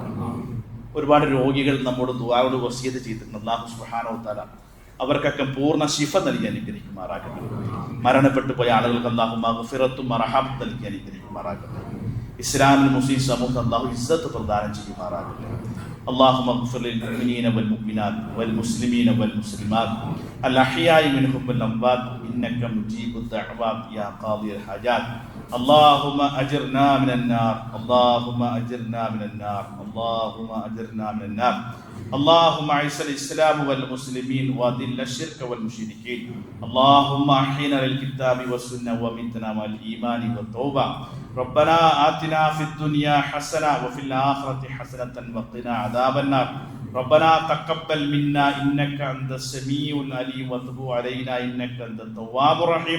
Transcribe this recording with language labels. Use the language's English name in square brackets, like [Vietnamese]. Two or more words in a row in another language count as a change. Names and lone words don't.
[Malayalam] ഒരുപാട് രോഗികൾ നമ്മോട് ദുആയോട് വസിയത്ത് ചെയ്തിട്ടുണ്ട്. അള്ളാഹു [Arabic] سبحانه وتعالى [Malayalam] അവർക്കൊക്കെ പൂർണ്ണ ശിഫ നൽകി അനുഗ്രഹിക്കുമാറാകട്ടെ. മരണപ്പെട്ടു പോയ ആളുകൾക്ക് അള്ളാഹു മഗ്ഫിറത്തും മർഹമത്തും നൽകി അനുഗ്രഹിക്കുമാറാകട്ടെ. ഇസ്ലാമിൽ മുസ്ലിം സമൂഹം അള്ളാഹു ഇസ്സത്ത് പ്രദാനം ചെയ്യുമാറാകട്ടെ. [Arabic] اللهم اغفر للمؤمنين والمؤمنات والمسلمين والمسلمات الأحياء منهم والأموات إنك مجيب الدعوات يا قاضي الحاجات اللهم أجرنا من النار اللهم أجرنا من النار اللهم أجرنا من النار اللهم أعز الإسلام والمسلمين وأذل الشرك والمشركين اللهم أحينا للكتاب والسنة ومتنا مع الإيمان والتوبة ربنا آتنا في الدنيا حسنة وفي الآخرة حسنة وقنا عذاب النار ربنا تقبل منا إنك أنت السميع العليم وتب علينا إنك أنت التواب الرحيم